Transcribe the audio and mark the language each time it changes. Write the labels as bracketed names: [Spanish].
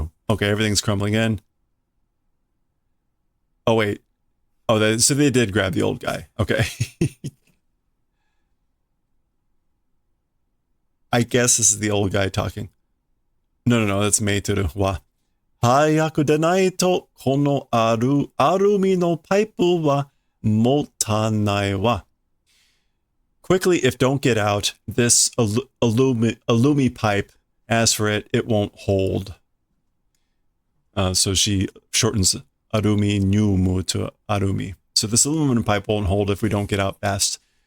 [English] Okay, everything's crumbling in. Oh, wait. Oh, so they did grab the old guy. Okay. I guess this is the old guy talking. No, that's Meitoru. Wa. [Japanese] 早くでないと、このアルミのパイプは持たないわ。 [English] Quickly, if don't get out, this alumi pipe, as for it, it won't hold. So she shortens arumi nyumu to arumi. So this aluminum pipe won't hold if we don't get out fast.